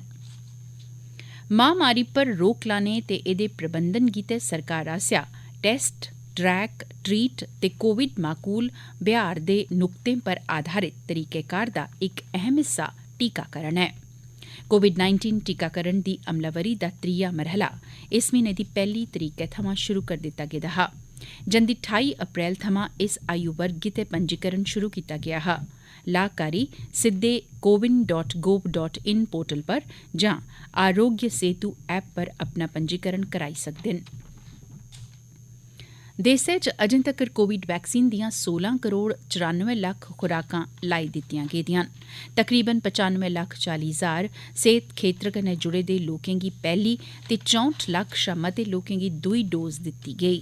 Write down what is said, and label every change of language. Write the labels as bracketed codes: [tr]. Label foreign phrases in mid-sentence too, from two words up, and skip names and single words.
[doi] महामारी पर रोक लाने ते एह्दे प्रबंधन गितै सरकार आसेआ [en] test, track, treat [doi] ते कोविड माकूल ब्यहार दे नुक्तें पर आधारित तरीकेकार दा इक अहम हिस्सा टीकाकरण है। कोविड-19 टीकाकरण दी अमलावरी दा त्रीया मरहला इस म्हीने दी 1 तरीकै थमां शुरू करी दित्ता गेदा हा। जंदी 28 अप्रैल थमां इस आयु वर्ग गितै पंजीकरण शुरू कीता गेआ हा। लाभकारी सिद्धे cowin.gov.in पोर्टल पर जां आरोग्य सेतु ऐप पर अपना पंजीकरण कराई सकदे न। देसै च अजें तक्कर [en] Covid vaccine [doi] दियां 16 करोड़ 94 लक्ख खुराकां लाई दित्तियां गेदियां न। तकरीबन 95 लक्ख 40 हजार सेहत खेतर कन्नै जुड़े दे लोकें गी पैह्ली ते 64 लक्ख शा मते लोकें गी दूई डोज दित्ती गेई।